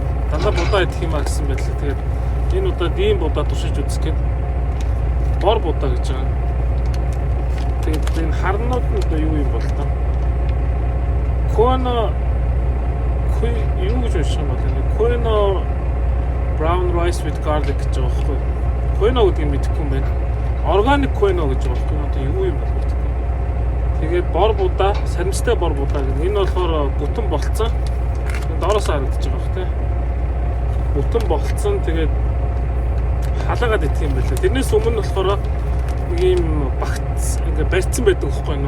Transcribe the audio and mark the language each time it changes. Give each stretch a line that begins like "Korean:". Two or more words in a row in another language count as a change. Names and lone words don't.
Mongolian: Дандаа будаа идэх юм а гэсэн байдлаа. Тэгээд энэ удаад ийм будаа туршиж үзэх гээд бор будаа гэж байгаа. Тэгээд энэ харнууд нь юу юм бол та? Коно юу гэж унших юм бол энэ Коно
English: brown rice with garlic
Mongolian: гэж байгаа байхгүй. Коно гэдэг нь мэдэхгүй юм байна.
English: Organic quinoa
Mongolian: гэж байгаа юм. Одоо юу юм бэ? Тэгээд бор будаа, саримжтай бор будаа гэх. Энэ болохоор бүтэн болцсон. Доороос харагдаж байгаа бох тий. Бүтэн болцсон. Тэгээд халаагаад идэх юм байлаа. Тэрнээс өмнө болохоор нэг юм багц ингээд барьцсан байдаг байхгүй юу?